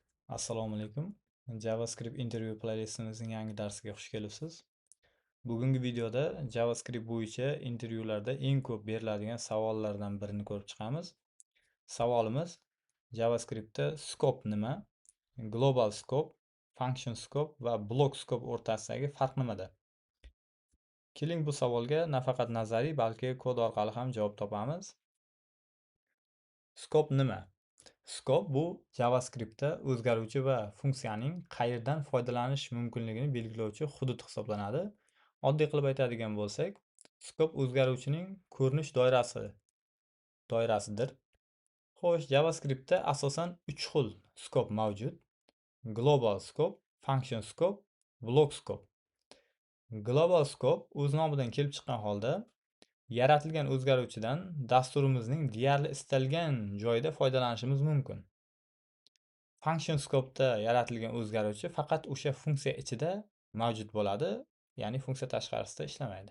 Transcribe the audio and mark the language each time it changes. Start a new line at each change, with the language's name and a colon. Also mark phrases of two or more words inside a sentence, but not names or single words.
Uzbek: Assalomu alaykum. JavaScript interview playlistimizning yangi darsiga xush kelibsiz. Bugungi videoda JavaScript bo'yicha intervyularda eng ko'p beriladigan savollardan birini ko'rib chiqamiz. Savolimiz JavaScriptda scope nima?
English: Global scope, function scope
Uzbek: va
English: block scope
Uzbek: o'rtasidagi farq nimada? Keling bu savolga nafaqat nazariy, balki kod orqali ham javob topamiz. Scope nima? Scope bu JavaScriptda o'zgaruvchi va funksiyaning qayerdan foydalanish mumkinligini belgilovchi hudud hisoblanadi. Oddiy qilib aytadigan bo'lsak, scope o'zgaruvchining ko'rinish doirasidir. Xo'sh, JavaScriptda asosan 3 xil scope mavjud:
English: global scope, function scope, block scope. Global scope
Uzbek: o'z nomidan kelib chiqqan holda yaratilgan o'zgaruvchidan dasturimizning deyarli istalgan joyida foydalanishimiz mumkin.
English: Function scope'da
Uzbek: yaratilgan o'zgaruvchi faqat o'sha funksiya ichida mavjud bo'ladi, ya'ni funksiya tashqarisida ishlamaydi.